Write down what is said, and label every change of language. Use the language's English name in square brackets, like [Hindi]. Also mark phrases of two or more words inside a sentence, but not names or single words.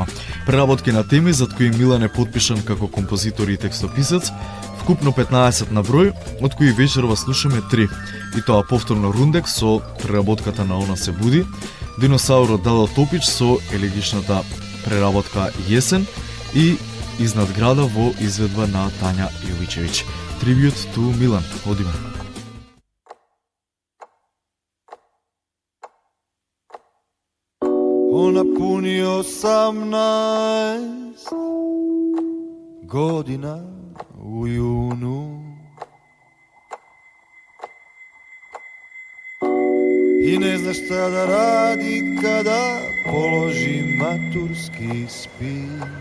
[Macedonian] Преработки на теми зад кои Милан е потпишан како композитор и текстописец, Скупно 15 на број, од кои вечерва слушаме 3. И тоа повторно Рундек со преработката на Она се буди, Диносаурот Дадо Топич со елегичната преработка Јесен и Изнад града во изведба на Тања Јовичевиќ. [English] Tribute to Milan. [Macedonian] Одиме. [Serbian] Ona puni 18 godina u junu i ne zna šta da radi kada položi maturski ispit.